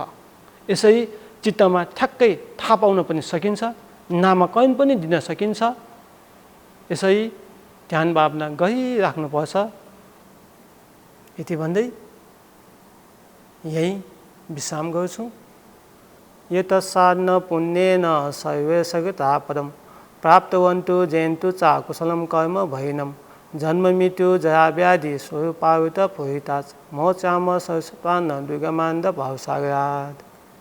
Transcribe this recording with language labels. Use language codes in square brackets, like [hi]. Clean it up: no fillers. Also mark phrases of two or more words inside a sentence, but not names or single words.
[ne] यसरी चित्तमा ठ्याक्कै थाहा पाउन पनि सकिन्छ, नामाकरण पनि दिन सकिन्छ। यसरी ध्यान भावना गरिराख्नुपर्छ। यति भन्दै यही विश्राम गर्छु। [sa] यतस्साधन पुण्येन सर्वे सगता पदम प्राप्तवन्तु जयन्तु च कुशलं कर्म भैनम जन्म मृत्यु जरा व्याधि स्वरूपावृत पुरितात् मोक्षाम सरस्वतान् दुर्गमान्ध भावसागरात्।